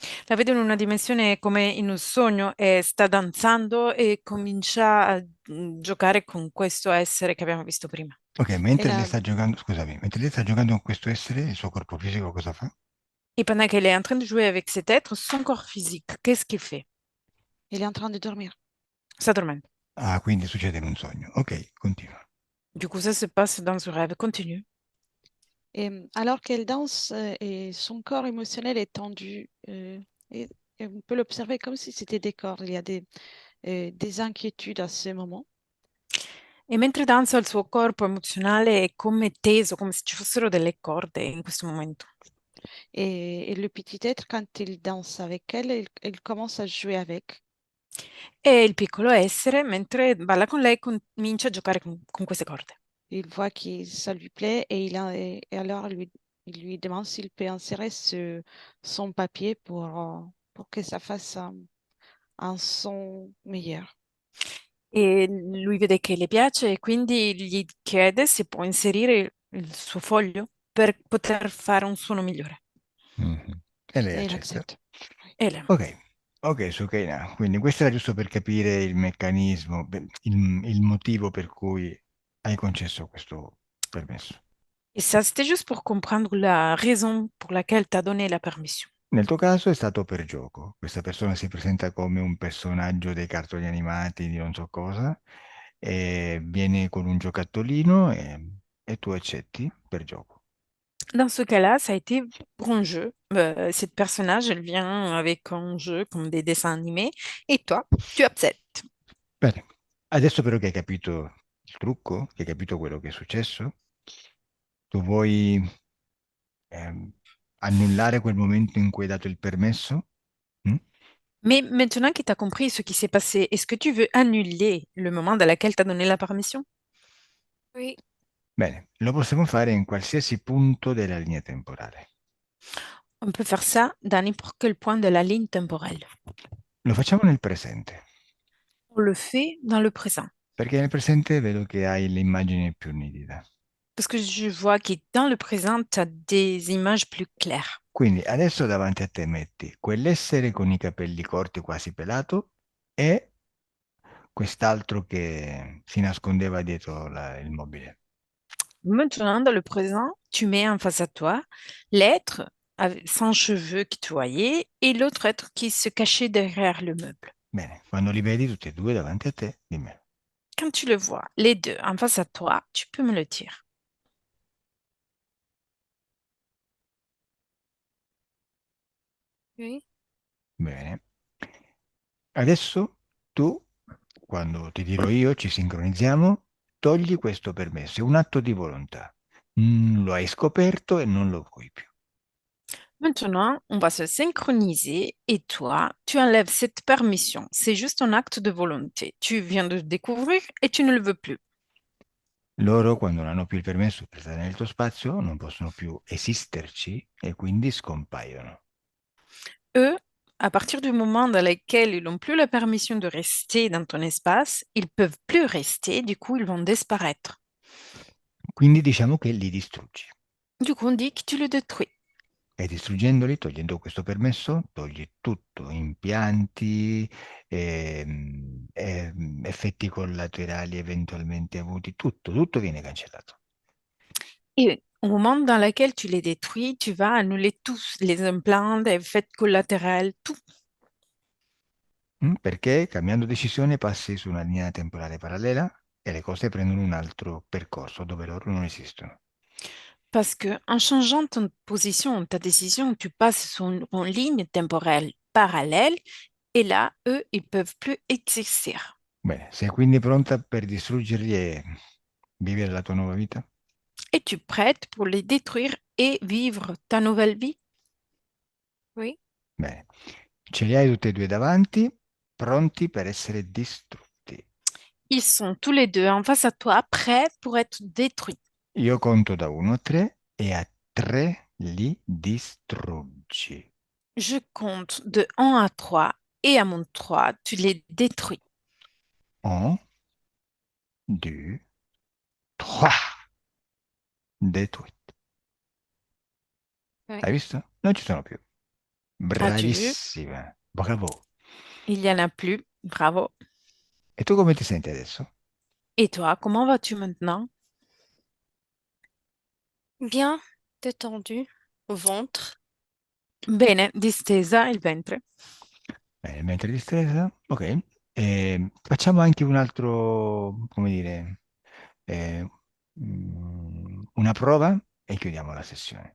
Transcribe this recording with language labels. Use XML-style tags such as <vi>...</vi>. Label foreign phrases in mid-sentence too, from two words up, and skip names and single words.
<it>La vedo in una dimensione come in un sogno e sta danzando e comincia a giocare con questo essere che abbiamo visto prima. Ok,</it> <fr>Et</fr> <it>mentre lei là, sta giocando, scusami, mentre lei sta giocando con questo essere, il suo corpo fisico cosa fa?</it> <fr>Et pendant qu'elle est en train de jouer avec cet être, son corps physique, qu'est-ce qu'il fait? il est en train de dormir.</fr> <it>S'addormente. Ah, quindi succede in un sogno. Ok, continua.</it> <fr>Du coup, ça se passe dans un rêve. Continue. Et alors qu'elle danse et son corps émotionnel est tendu, et on peut l'observer comme si c'était des cordes. Il y a des inquiétudes à ce moment.</fr> <it>E mentre danza il suo corpo emozionale è come teso, come se ci fossero delle corde in questo momento.</it> <fr>Et le petit être, quand il danse avec elle, il commence à jouer avec.</fr> <it>E il piccolo essere, mentre balla con lei, comincia a giocare con queste corde.</it> <fr>Il voit que ça lui plaît et alors il lui demande s'il peut insérer son papier pour que ça fasse un son meilleur.</fr> <it>E lui vede che le piace e quindi gli chiede se può inserire il suo foglio per poter fare un suono migliore. Mhm. E lei</it> <fr>Et il</fr> <it>accetta.</it> <fr>accepte. Oui.</fr> <it>E lei. Ok, ok, Sukaina. Quindi questo era giusto per capire il meccanismo, beh, il motivo per cui hai concesso questo permesso.</it> <fr>Et ça, c'était juste pour comprendre la raison pour laquelle tu as donné la permission.</fr> <it>Nel tuo caso è stato per gioco. Questa persona si presenta come un personaggio dei cartoni animati di non so cosa e viene con un giocattolino e tu accetti per gioco.</it> <fr>Dans ce cas-là, ça a été pour un jeu. Cette personnage, elle vient avec un jeu comme des dessins animés et toi, tu acceptes.</fr> <it>Bene, adesso però che hai capito il trucco, che hai capito quello che è successo, tu vuoi ehm, annullare quel momento in cui hai dato il permesso? Mm?</it> <fr>Mais maintenant que tu as compris ce qui s'est passé, est-ce que tu veux annuler le moment dans lequel tu as donné la permission? Oui,</fr> <it>Bene, lo possiamo fare in qualsiasi punto della linea temporale.</it> <fr>On peut faire ça dans n'importe quel point de la ligne temporelle.</fr> <it>Lo facciamo nel presente,</it> <fr>On le fait dans le présent.</fr> <it>perché nel presente vedo che hai l'immagine più nitida.</it> <fr>Parce que je vois que dans le présent, tu as des images plus claires.</fr> <it>Quindi adesso davanti a te metti quell'essere con i capelli corti quasi pelato e quest'altro che si nascondeva dietro il mobile.</it> <fr>Maintenant, dans le présent, tu mets en face à toi l'être sans cheveux qui te voyait et l'autre être qui se cachait derrière le meuble.</fr> <it>Bene, quando li vedi tutti e due davanti a te, dimmelo.</it> <fr>Quand tu le vois, les deux en face à toi, tu peux me le dire. oui.</fr> <it>Bene. Adesso tu, quando ti dirò io, ci sincronizziamo, togli questo permesso, è un atto di volontà. Lo hai scoperto e non lo vuoi più.</it> <fr>Maintenant, on va se synchroniser et toi, tu enlèves cette permission. C'est juste un acte de volonté. Tu viens de découvrir et tu ne le veux plus.</fr> <it>Loro, quando non hanno più il permesso per stare nel tuo spazio, non possono più esisterci e quindi scompaiono.</it> <fr>Eux, à partir du moment dans lequel ils n'ont plus la permission de rester dans ton espace, ils peuvent plus rester, du coup, ils vont disparaître.</fr> <it>Quindi diciamo che li distruggi.</it> <fr>Du coup, on dit que tu le détruis.</fr> <it>E distruggendoli, togliendo questo permesso, togli tutto, impianti, effetti collaterali eventualmente avuti, tutto viene cancellato.</it> <fr>Et au moment dans lequel tu les détruis, tu vas annuler tous les implants, les effets collatéraux, tout.</fr> <it>Perché cambiando decisione passi su una linea temporale parallela e le cose prendono un altro percorso dove loro non esistono.</it> <fr>Parce que en changeant ton position, ta décision, tu passes sur une ligne temporelle parallèle et là, eux, ils peuvent plus exister.</fr> <it>Bene, sei quindi pronta per distruggerli e vivere la tua nuova vita?</it> <fr>Es-tu prête pour les détruire et vivre ta nouvelle vie? Oui,</fr> <it>Bene, ce li hai tutti e due davanti, pronti per essere distrutti.</it> <fr>Ils sont tous les deux en face à toi, prêts pour être détruits.</fr> <it>Io conto da 1 a 3 e a 3 li distruggi.</it> <fr>Je compte de 1 à 3 et à mon 3, tu les détruis. 1, 2, 3. Détruit. oui.</fr> <it>Hai visto? Non ci sono più.</it> <fr>As-tu vu?</fr> <it>Bravissima. Bravo.</it> <fr>Il n'y en a plus. Bravo.</fr> <it>E tu come ti senti adesso?</it> <fr>Et toi, comment vas-tu maintenant? Bien détendu au ventre.</fr> <it>Bene, distesa il ventre. Bene, mentre distesa. Ok. Facciamo anche un altro, come dire, eh, una prova e chiudiamo la sessione.</it>